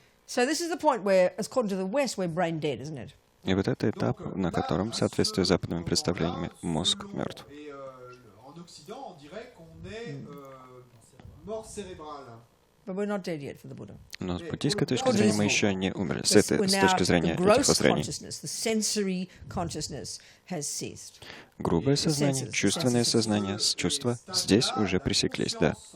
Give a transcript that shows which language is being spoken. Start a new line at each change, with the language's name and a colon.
English: So this is the point where, according to the West, we're brain dead, isn't it?
Russian: И вот это этап, на котором, в соответствии с западными представлениями, мозг мертв.
French: Et en Occident, on dirait qu'on est mort cérébrale.
English: But we're not dead yet for the Buddha.
Russian: Но с буддийской точки зрения мы еще не умерли. С точки зрения этих воззрений.
English: The sensory consciousness has ceased.
Russian: Грубое сознание, чувственное сознание, чувства здесь уже пресеклись, да.